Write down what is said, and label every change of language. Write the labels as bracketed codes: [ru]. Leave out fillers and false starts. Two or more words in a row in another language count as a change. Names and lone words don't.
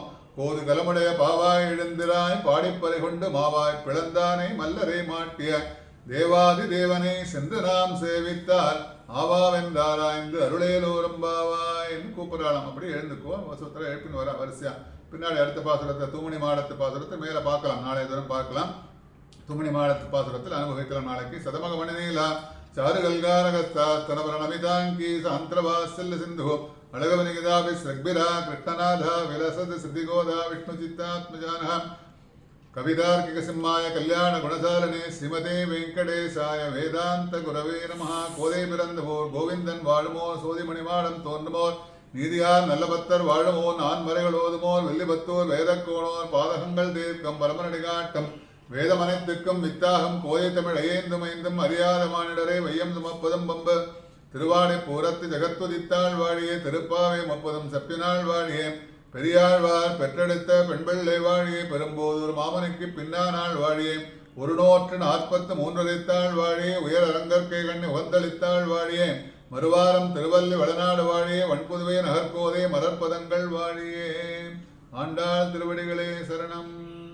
[ta] கோது கலமுடைய பாவாய் எழுந்திராய் பாடிப்பறை கொண்டு மாவாய் பிளந்தானை மல்லரை மாட்டிய தேவாதி தேவனை சென்று நாம் சேவித்தால் ஆவாவென்றாராய்ந்து அருளேலோரும் பாவாய் என்று கூப்பிடலாம். அப்படி எழுந்துக்கோ, வசூத்திர எழுப்பின்னு வர வரிசையா. பின்னாடி அடுத்த பாசுரத்தை தூமணி மாடத்து பாசுரத்தை மேல பார்க்கலாம், நாளைய தினம் பார்க்கலாம். துமணி மாடத்து பாசுரத்தில் அனுபவிக்கலாம் நாளைக்கு. [sa] शतमख मणिनीला चारुगल्गारगस्तास्तनवरणमिताङ्की सान्त्रवात्सल्य सिन्धुः अळगवनिगिदापि सृग्भिरा कृष्णनाथा विलसत् श्रुतिगोदा विष्णुचित्तात्मजानः कवितार्किकसिंहाय कल्याण गुणसालने श्रीमते वेंकटेशाय वेदांत गुरवे नमः கோதை [ta] பிறந்தவோர் கோவிந்தன் வாழுமோர் சோதிமணிமாடம் தோன்றுமோர் நீதியார் நல்லபத்தர் வாழுமோர் நான்மறைகள் ஓதுமோர் வெள்ளிபத்தோர் வேதக்கோணோர் பாதகங்கள் தீர்க்கம் பரமனடி காட்டம் வேதமனைத்துக்கும் வித்தாகம் கோதை தமிழ் ஐந்துமைந்தும் அறியாத மானிடரை வையம் சுமப்பதும் பம்பு திருவாடை பூரத்து ஜகத்துதித்தாள் வாழியே திருப்பாவை முப்பதும் செப்பினாள் வாழியே பெரியாழ்வார் பெற்றெடுத்த பெண்பிள்ளை வாழியே பெரும்போதூர் மாமனுக்கு பின்னானாள் வாழியே ஒரு 143 வாழியே உயர் அரங்கற்கை கண்ணி உகந்தளித்தாள் வாழியே மறுவாரம் திருவல்லி வளநாடு வாழியே வன்புதுவை நகர்கோதை மலர்பதங்கள் வாழியே ஆண்டாள் திருவடிகளே சரணம்.